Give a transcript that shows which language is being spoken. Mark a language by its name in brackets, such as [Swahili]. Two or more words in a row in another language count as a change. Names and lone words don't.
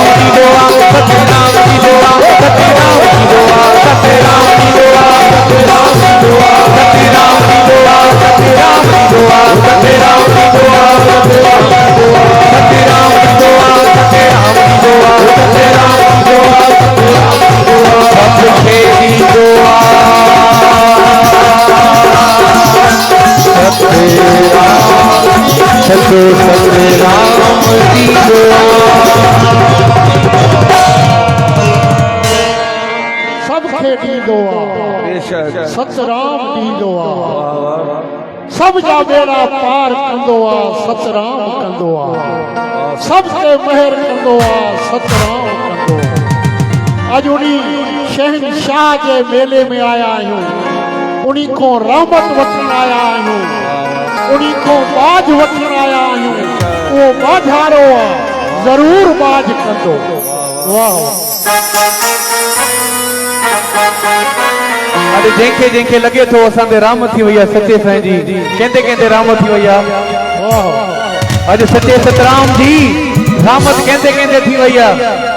[Sindhi] ॾींदो आ सतराम ॾींदो आ सतराम ॾींदो आ सतराम ॾींदो आ सतराम ॾींदो आ सतराम ॾींदो आ सतराम ॾींदो आ सतराम ॾींदो आ सतराम ॾींदो आ सतराम ॾींदो आ सतराम ॾींदो आ सतराम ॾींदो आ सतराम ॾींदो आ सबके ॾींदो आ सचो सतराम ॾींदो सबके ॾींदो आ सतराम ॾींदो आ सब जा बेड़ा पार कंदो आ सतराम कंदो आ सबके महर कंदो आ सतराम कंदो आ अॼु उनी शहनशाह जे मेले में आया आहियूं उनी को रहमत वठण आया आहियूं उनी को बाज वठण आया आहियूं वो बाजारो आ जरूर बाज कंदो वाह अॼु जंहिंखे जंहिंखे लॻे थो असांजे राम थी वई आहे सचे साईं जी कंहिंजे कंहिंजे राम थी वई आहे अॼु सचे सतराम जी रामत कंहिंजे कंहिंजे थी वई आहे